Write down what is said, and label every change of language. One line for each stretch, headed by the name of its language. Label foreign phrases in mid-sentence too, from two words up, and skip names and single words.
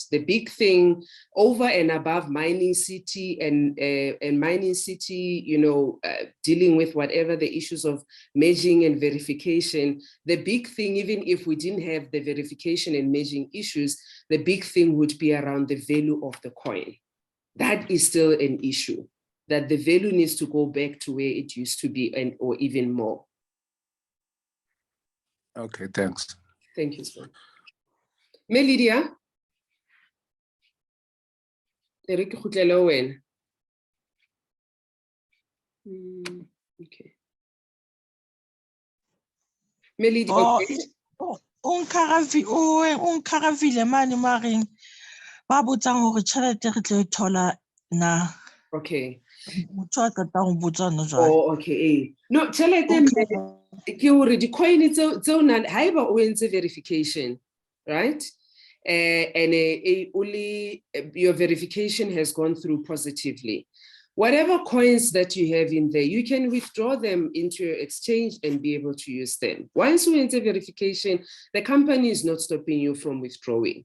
English: The big thing over and above Mining City and Mining City, you know, dealing with whatever the issues of merging and verification, the big thing, even if we didn't have the verification and merging issues, the big thing would be around the value of the coin. That is still an issue, that the value needs to go back to where it used to be and or even more. Okay, thanks. Thank you, sir. Melidia? Okay. Melidia, okay.
Southern Sotho: Unkaravile mane maring ba botsang hore tšhelete re tlo e thola na.
English: Okay.
Southern Sotho: Motho a qetang ho botsa no jwale.
English: Oh, okay.
Southern Sotho: No, tšhelete ke hore di-coin tseo na haeba o entse verification, right?
English: And only your verification has gone through positively. Whatever coins that you have in there, you can withdraw them into your exchange and be able to use them. Once you enter verification, the company is not stopping you from withdrawing.